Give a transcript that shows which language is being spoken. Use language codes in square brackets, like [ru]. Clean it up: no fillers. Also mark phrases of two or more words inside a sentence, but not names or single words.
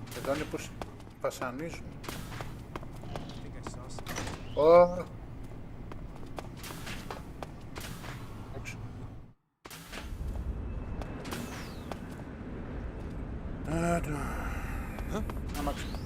[el] Εδώ είναι που βασανίζουν. [en] I think I saw some. Ω. Όξ. [el] Αμάξι.